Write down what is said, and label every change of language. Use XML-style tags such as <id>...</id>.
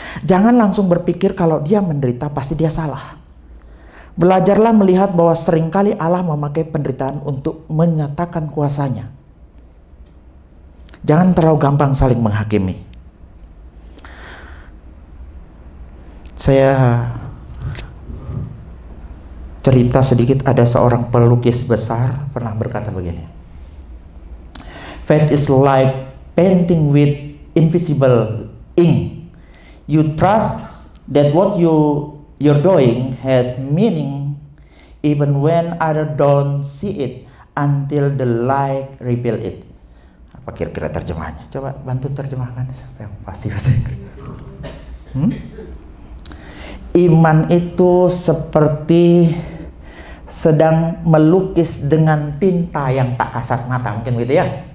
<id>Jangan langsung berpikir kalau dia menderita pasti dia salah. Belajarlah melihat bahwa seringkali Allah memakai penderitaan untuk menyatakan kuasanya. Jangan terlalu gampang saling menghakimi. Saya cerita sedikit, ada seorang pelukis besar pernah berkata begini.</id> <en>Faith is like painting with invisible ink. You trust that what you're doing has meaning even when others don't see it until the light reveal it.</en> <id>Apa kira-kira terjemahannya? Coba bantu terjemahkan sampai yang pasti bahasa Inggris. Iman itu seperti sedang melukis dengan tinta yang tak kasat mata, mungkin begitu ya.</id>